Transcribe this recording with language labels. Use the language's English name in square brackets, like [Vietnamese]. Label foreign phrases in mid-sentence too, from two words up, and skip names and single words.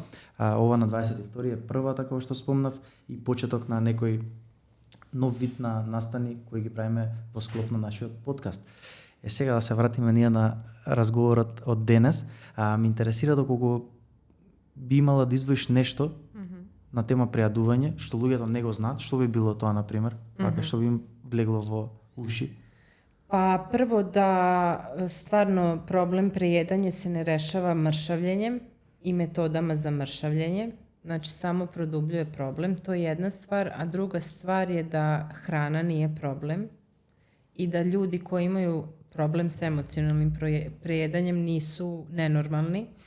[Macedonian] Ова на 22 е првата, како што спомнав, и почеток на некој нов вид на настани кои ги правиме во склоп на нашиот подкаст. Сега да се вратиме ние на разговорот од денес. Ме интересира доколку би имала да издвоиш нешто на тема прејадување, што луѓето не го знаат, што би било тоа, например, вака што би им влегло во уши? [Serbian] Pa prvo da stvarno problem prejedanja se ne rešava mršavljenjem i metodama za mršavljenje. Znači samo produbljuje problem, to je jedna stvar, a druga stvar je da hrana nije problem i da ljudi koji imaju problem s emocionalnim prejedanjem nisu nenormalni.